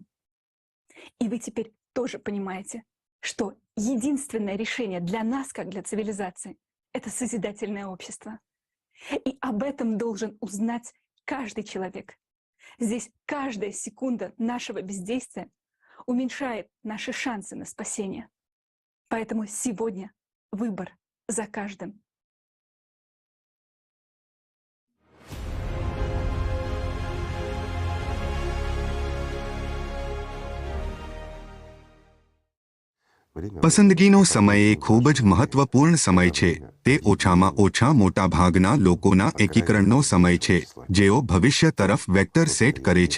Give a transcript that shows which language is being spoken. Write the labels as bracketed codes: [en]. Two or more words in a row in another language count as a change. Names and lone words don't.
[ru] И вы теперь тоже понимаете, что единственное решение для нас, как для цивилизации, это созидательное общество. И об этом должен узнать каждый человек. Здесь каждая секунда нашего бездействия уменьшает наши шансы на спасение. Поэтому сегодня выбор за каждым. [gu] પસંદગીનો સમય એ ખૂબ જ મહત્વપૂર્ણ સમય છે. તે ઓછામાં ઓછા મોટા ભાગના લોકોના એકીકરણનો સમય છે, જેઓ ભવિષ્ય તરફ વેક્ટર સેટ કરે છે.